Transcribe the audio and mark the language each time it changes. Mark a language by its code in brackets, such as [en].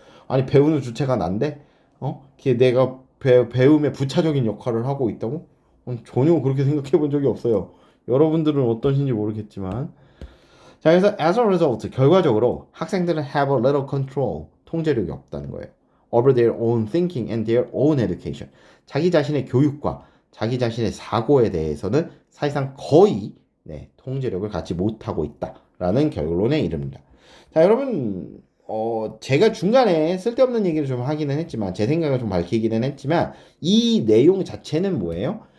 [ko] 아니 배우는 주체가 난데 걔 내가 배움의 부차적인 역할을 하고 있다고? 전혀 그렇게 생각해 본 적이 없어요. 여러분들은 어떠신지 모르겠지만 자 그래서 [en] as a result [ko] 결과적으로 학생들은 [en] have a little control [ko] 통제력이 없다는 거예요. [en] over their own thinking and their own education. [ko] 자기 자신의 교육과 자기 자신의 사고에 대해서는 사실상 거의 통제력을 갖지 못하고 있다라는 결론에 이릅니다. 자, 여러분, 제가 중간에 쓸데없는 얘기를 좀 하기는 했지만, 제 생각을 좀 밝히기는 했지만, 이 내용 자체는 뭐예요?